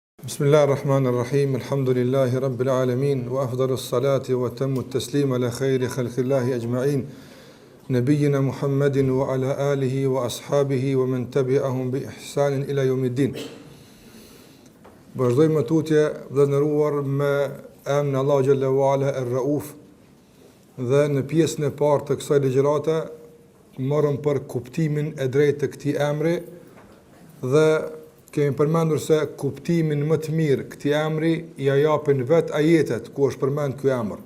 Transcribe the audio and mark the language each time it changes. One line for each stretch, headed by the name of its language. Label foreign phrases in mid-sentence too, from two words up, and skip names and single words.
Arabic: بسم الله الرحمن الرحيم الحمد لله رب العالمين وأفضل الصلاة وأتم التسليم على خير خلق الله أجمعين. نبينا محمد وعلى آله وأصحابه ومن تبعهم بإحسان إلى يوم الدين.
Albanian: Vazhdojmë tutje dhe nderuar me emrin Allah
Arabic: جل وعلا الرؤوف
Albanian: dhe në pjesën e parë të kësaj ligjërate morëm për kuptimin e drejtë të këtij emri dhe kemi përmendur se kuptimin më të mirë këtij emri ja japin vetë ajetet ku është përmend ky emër.